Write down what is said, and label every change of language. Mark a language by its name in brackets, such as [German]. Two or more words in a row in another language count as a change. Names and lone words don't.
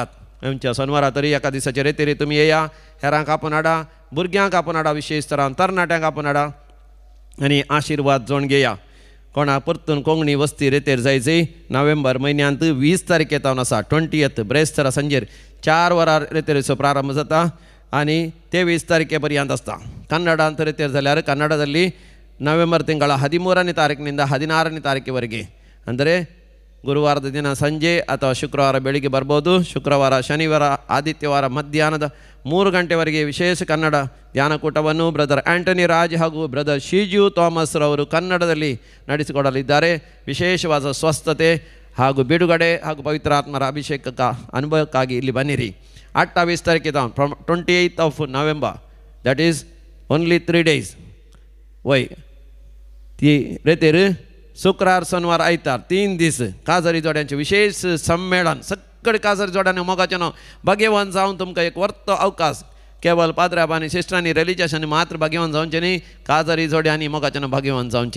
[Konkani] आमच्या शनिवारा तरी एका दिसाचे रेतेरी तुमी येया. हेरांक आपोवन हाडा, भुरग्यांक आपोवन हाडा, विशेश तरान तरणाट्यांक आपोवन हाडा आनी आशिर्वाद जोड घेया. कोणाक परतून कोंकणी वस्ती रेतेर जायची नोव्हेंबर म्हयन्यांत 20 तारखेतावन आसा. 20th ब्रेस्तारा सांजेर 4 वरां रेतेरीचो प्रारंभ जाता आनी 23 तारखे पर्यंत आसता. कन्नडांत रेतेर जाल्यार [Kannada] कन्नडದಲ್ಲಿ ನವೆಂಬರ್ ತಿಂಗಳ 13ನೇ ತಾರೀಕಿನಿಂದ 16ನೇ ತಾರೀಕಿವರೆಗೆ ಅಂದರೆ ಗುರುವಾರದ ದಿನ ಸಂಜೆ ಅಥವಾ ಶುಕ್ರವಾರ ಬೆಳಿಗ್ಗೆ ಬರ್ಬೋದು. ಶುಕ್ರವಾರ ಶನಿವಾರ ಆದಿತ್ಯವಾರ ಮಧ್ಯಾಹ್ನದ 3 ಗಂಟೆವರೆಗೆ ವಿಶೇಷ ಕನ್ನಡ ಧ್ಯಾನಕೂಟವನ್ನು ಬ್ರದರ್ ಆಂಟನಿ ರಾಜ್ ಹಾಗೂ ಬ್ರದರ್ ಶಿಜು ಥಾಮಸ್ ರವರು ಕನ್ನಡದಲ್ಲಿ ನಡೆಸಿಕೊಡಲಿದ್ದಾರೆ. ವಿಶೇಷವಾದ ಸ್ವಸ್ಥತೆ ಹಾಗೂ ಬಿಡುಗಡೆ ಹಾಗೂ ಪವಿತ್ರಾತ್ಮರ ಅಭಿಷೇಕಕ ಅನುಭವಕ್ಕಾಗಿ ಇಲ್ಲಿ ಬನ್ನಿರಿ. [English] 28 ತಾರೀಕಿಗೆ from 28th November, that is only 3 days. [Konkani] वय ती रेतेर शुक्रार शनिवार आयतार 3 दीस काजरी जोड्यांचे विशेष संमेलन. सगळे काजरी जोड्यांनी मोगाचेनो भाग्यवान जावन तुमकां एक वर्त अवकाश. केवळ पाद्राब आनी सिस्टरांनी रिलिजियसांनी मात्र भाग्यवान जावचें न्ही, काजरी जोड्यांनी मोगाचेनो भाग्यवान जावचें.